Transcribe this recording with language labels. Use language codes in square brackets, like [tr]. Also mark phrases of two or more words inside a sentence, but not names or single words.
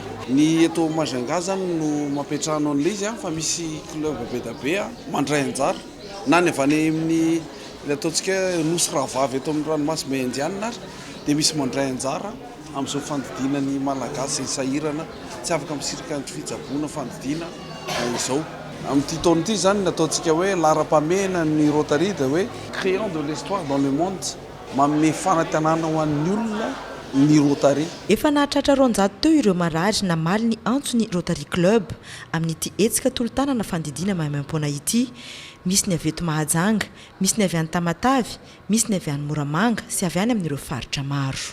[mg] Ny eto Majunga zany no mampetrahana an'ilay izy fa misy club be da be mandray anjara na ny avy any amin'ny ataontsika nosy rahavavy eto amin'ny ranomasy Indiana ary dia misy mandray anjara amin'izao fandidiana ny malagasy sahirana tsy afaka misirika ny fitsaboana fandidiana izao. Amin'ity taona ity zany nataontsika hoe lara-pamena ny Rotary dia hoe [fr] créant de l'histoire dans le monde, [mg] manome fanantenana ho an'ny olona ny Rotary. Efa nahatratra 200 teo ireo marary namaly ny antso ny Rotary Club amin'ity hetsika tolo-tanana fandidiana maimaim-poana ity. Misy ny avy eto Mahajanga, misy ny avy any Tamatavy, misy ny avy any Moramanga sy avy any amin'ireo faritra maro.